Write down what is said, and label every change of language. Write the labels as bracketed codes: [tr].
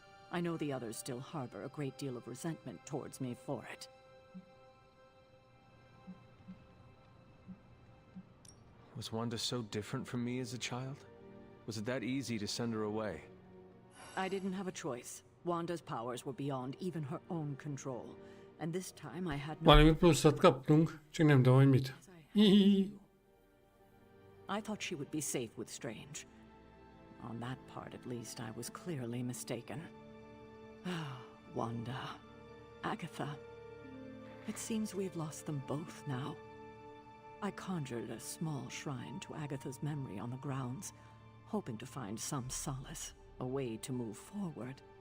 [en] I know the others still harbor a great deal of resentment towards me for it. Was Wanda so different from me as a child? Was it that easy to send her away? I didn't have a choice. Wanda's powers were beyond even her own control. And this time I had no... [hu] Valami pluszot kaptunk, csak nem tudom, hogy mit. Hihihi. [en] I thought she would be safe with Strange. On that part, at least, I was clearly mistaken. Wanda. Agatha. It seems we've lost them both now. I conjured a small shrine to Agatha's memory on the grounds, hoping to find some solace, a way to move forward.